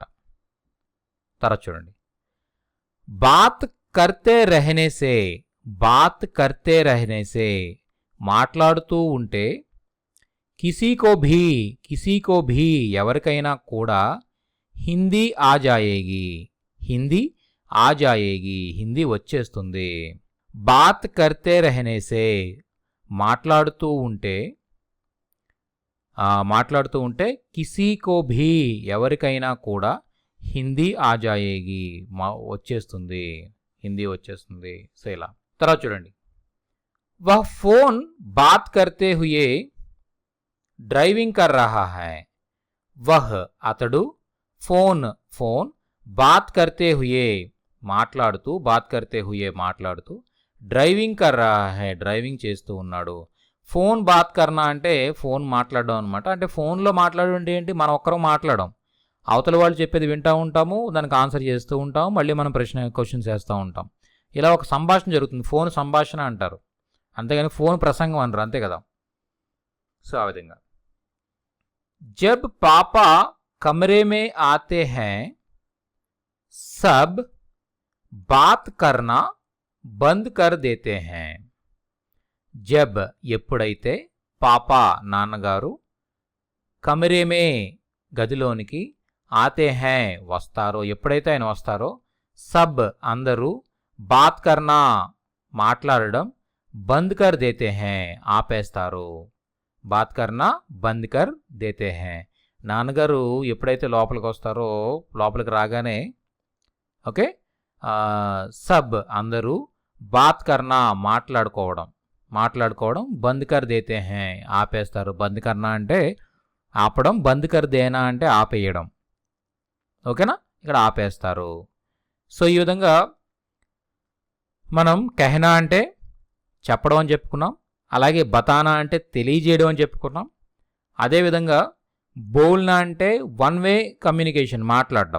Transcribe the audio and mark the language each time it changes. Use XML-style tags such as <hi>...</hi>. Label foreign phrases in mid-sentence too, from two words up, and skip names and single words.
<te>తర్వాత చూడండి,</te> <hi>बात करते रहने से, बात करते रहने से</hi> <te>మాట్లాడుతూ ఉంటే,</te> <hi>किसीको भी</hi> <te>ఎవరికైనా కూడా</te> <hi>हिंदी आ जायेगी, हिंदी आ जायेगी</hi> <te>హిందీ వచ్చేస్తుంది.</te> <hi>बात करते रहने से</hi> <te>మాట్లాడుతూ ఉంటే, మాట్లాడుతూ ఉంటే</te> <hi>किसीको भी</hi> <te>ఎవరికైనా కూడా</te> <hi>हिंदी आ जायेगी</hi> <te>వచ్చేస్తుంది, హిందీ వచ్చేస్తుంది. సో ఇలా. తర్వాత చూడండి,</te> <hi>वह फोन बात करते हुए ड्राइविंग कर रहा है. వహ్ అతడు, फोन बात करते हुए మాట్లాడుతూ, बात करते हुए మాట్లాడుతూ, ड्राइविंग कर रहा है</hi> <te>డ్రైవింగ్ చేస్తూ ఉన్నాడు.</te> <hi>फोन बात करना</hi> <te>అంటే ఫోన్ మాట్లాడడం అనమాట. అంటే ఫోన్లో మాట్లాడడం అంటే ఏంటి, మనం ఒక్కరం మాట్లాడడం, అవతల వాళ్ళు చెప్పేది వింటూ ఉంటాము, దానికి ఆన్సర్ చేస్తూ ఉంటాము, మళ్ళీ మనం క్వశ్చన్స్ వేస్తూ ఉంటాం. ఇలా ఒక సంభాషణ జరుగుతుంది, ఫోన్ సంభాషణ అంటారు, అంతేగాని ఫోన్ ప్రసంగం అనరు, అంతే కదా. సో ఆ విధంగా.</te> <hi>जब पापा कमरे में आते हैं सब बात करना बंद कर देते हैं.</hi> <te>జబ్ ఎప్పుడైతే, పాపా నాన్నగారు, కమరేమే గదిలోనికి,</te> <hi>आते हैं</hi> <te>వస్తారో, ఎప్పుడైతే ఆయన వస్తారో, సబ్ అందరూ,</te> <hi>बात करना మాట్లాడడం, बंद कर देते हैं ఆపేస్తారు. बात करना बंद कर देते हैं.</hi> <te>నాన్నగారు ఎప్పుడైతే లోపలికి వస్తారో, లోపలికి రాగానే ఓకే, సబ్ అందరూ,</te> <hi>बात करना మాట్లాడుకోవడం, बंद कर देते हैं ఆపేస్తారు. बंद करना</hi> <te>అంటే ఆపడం,</te> <hi>बंद कर देना</hi> <te>అంటే ఆపేయడం. ఓకేనా, ఇక్కడ ఆపేస్తారు. సో ఈ విధంగా మనం కహనా అంటే చెప్పడం అని చెప్పుకున్నాం, అలాగే బతానా అంటే తెలియజేయడం అని చెప్పుకున్నాం. అదేవిధంగా బోల్నా అంటే</te> <en>one way communication</en> <te>మాట్లాడడం.</te>